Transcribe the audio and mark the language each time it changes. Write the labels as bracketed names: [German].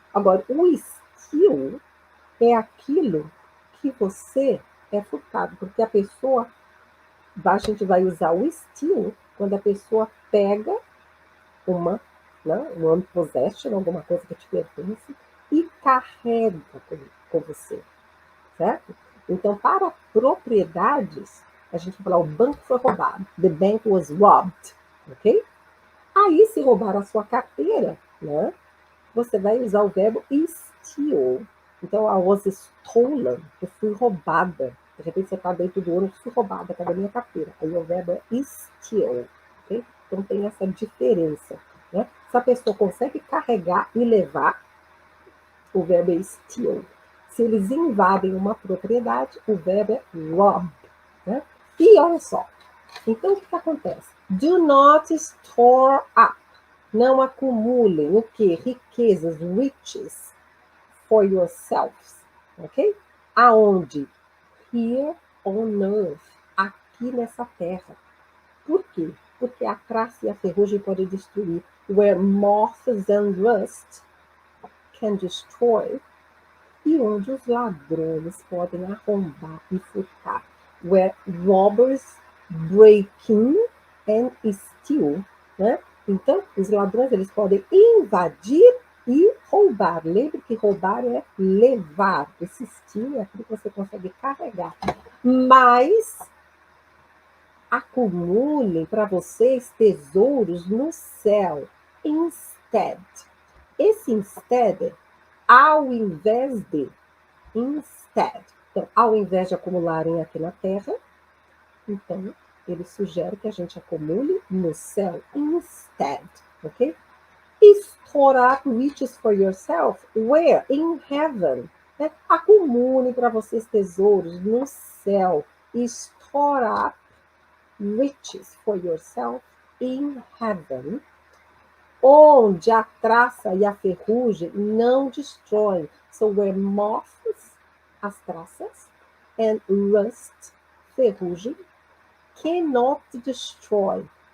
[Portuguese] Agora, o steal é aquilo que você é furtado, porque a pessoa, a gente vai usar o steal quando a pessoa pega uma, né, um possession, alguma coisa que te pertence, e carrega com você, certo? Então, para propriedades, a gente vai falar, o banco foi roubado. [English] The bank was robbed, [Portuguese] ok? Aí, se roubar a sua carteira, né, você vai usar o verbo steal. Então, [English] I was stolen, [Portuguese] eu fui roubada. De repente, você está dentro do ônibus, fui roubada, cadê a minha carteira? Aí o verbo é steal, ok? Então, tem essa diferença. Né? Se a pessoa consegue carregar e levar, o verbo é steal. Se eles invadem uma propriedade, o verbo é rob. Né? E olha só, então o que acontece? [English] Do not store up. [Portuguese] Não acumulem o que? [English] Riquezas, riches, for yourselves. Ok? Aonde? Here on earth. [Portuguese] Aqui nessa terra. Por quê? Porque a traça e a ferrugem podem destruir. [English] Where moths and rust can destroy. [Portuguese] E onde os ladrões podem arrombar e furtar. [English] Where robbers break in and steal. [Portuguese] Né? Então, os ladrões eles podem invadir e roubar. Lembre que roubar é levar. Esse steal é aquilo que você consegue carregar. Mas acumulem para vocês tesouros no céu. Instead. Esse instead, ao invés de, instead. Então, ao invés de acumularem aqui na terra, então, ele sugere que a gente acumule no céu. [English] Instead, ok? Store up riches for yourself. Where? In heaven. Né? [Portuguese] Acumule para vocês tesouros no céu. [English] Store up riches for yourself in heaven, [Portuguese] onde a traça e a ferrugem não destroem. [English] So where moths, [Portuguese] as traças, [English] and rust, ferrugem, cannot destroy.